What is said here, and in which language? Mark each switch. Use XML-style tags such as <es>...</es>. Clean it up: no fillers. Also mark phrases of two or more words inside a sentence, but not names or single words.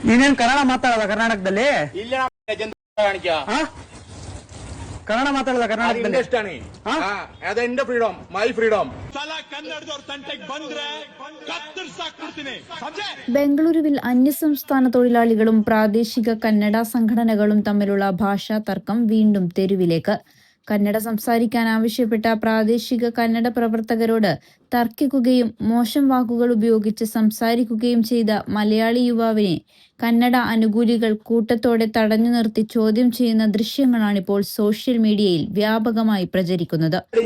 <kn>ನೀನೇನ್ ಕನ್ನಡ ಮಾತಾಡೋದ ಕರ್ನಾಟಕದಲ್ಲಿ? ಕನ್ನಡ ಮಾತಾಡೋದ ಕರ್ನಾಟಕದಲ್ಲಿ?</kn> <en>freedom my freedom.</en> <ml>ബംഗളൂരുവിൽ അന്യസംസ്ഥാന തൊഴിലാളികളും പ്രാദേശിക കന്നഡ സംഘടനകളും തമ്മിലുള്ള ഭാഷാ തർക്കം വീണ്ടും തെരുവിലേക്ക്. കന്നഡ സംസാരിക്കാൻ ആവശ്യപ്പെട്ട പ്രാദേശിക കന്നഡ പ്രവർത്തകരോട് തർക്കിക്കുകയും മോശം വാക്കുകൾ ഉപയോഗിച്ച് സംസാരിക്കുകയും ചെയ്ത മലയാളി യുവാവിനെ കന്നഡ അനുകൂലികൾ കൂട്ടത്തോടെ തടഞ്ഞു നിർത്തി ചോദ്യം ചെയ്യുന്ന ദൃശ്യങ്ങളാണിപ്പോൾ</ml> <en>social media-yil</en> <ml>വ്യാപകമായി പ്രചരിക്കുന്നത്.</ml>